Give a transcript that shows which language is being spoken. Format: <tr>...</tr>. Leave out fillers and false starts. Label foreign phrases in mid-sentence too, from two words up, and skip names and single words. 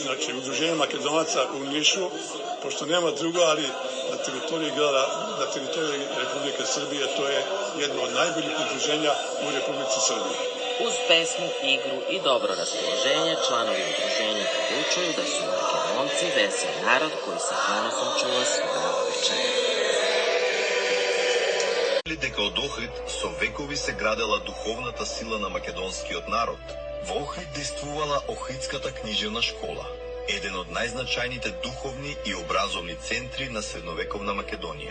<sr>Znači, udruženje Makedonaca u Nišu, pošto nema drugo, ali na teritoriji grada, na teritoriji Republike Srbije, to je jedno od najboljih udruženja u Republici Srbiji. Uz pesmu, igru i dobro raspoloženje, članovi udruženja poručuju da su Makedonci vesel narod koji sa ponosom čuva svoje običaje.</sr> <mk>Дека од Охрид со векови се градела духовната сила на македонскиот народ. Во Охрид действувала Охридската книжевна школа, еден од најзначајните духовни и образовни центри на средновековна Македонија.</mk>